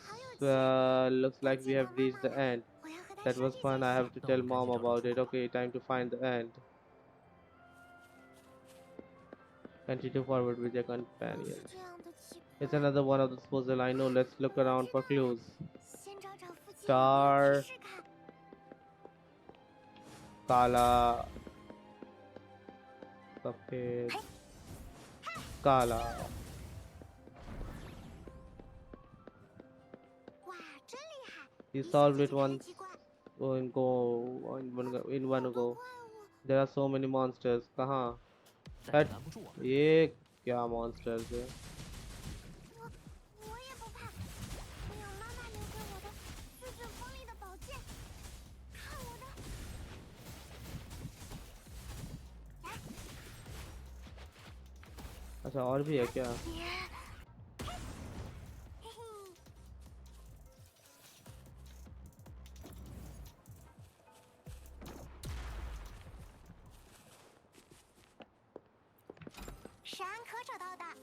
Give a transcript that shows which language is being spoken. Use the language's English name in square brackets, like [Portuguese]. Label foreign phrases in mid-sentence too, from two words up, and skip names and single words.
[Chinese] 好有劲。 [English] looks like we have reached the end. [Chinese] 我要和他 [English] That [Chinese] 说 [English] was [Chinese] 这 [English] fun. [Chinese] 件 [English] I [Chinese] 事。 [English] have to tell mom about it. Okay, time to find the end. Continue forward with your [Chinese] 不 [English] companion. [Chinese] 是这样的奇 [English] It's [Chinese] 怪。 [English] another one of those puzzles. I know. Let's look around for clues. [Chinese] 先找找附近有没有 [English] Star [Chinese] 提示看。 [Hindi] Kala. Safed. Kala. [Chinese] 哇，真厉害！ [English] He [Chinese] 一下 [English] solved [Chinese] 就 [English] it [Chinese] 解开了 [English] once [Chinese] 机关。 [English] in one [Chinese] 好多 [English] go. [Chinese] 怪物， [English] There are so many monsters. [Hindi] कहाँ? [Chinese] 但是拦不住我们。 [Hindi] ये क्या monsters है? [Chinese] 我也不怕。我有妈妈留给我的四卷锋利的宝剑。看我的！来， [Hindi] अच्छा और भी है क्या? [Chinese] 嘿嘿。是安可找到的。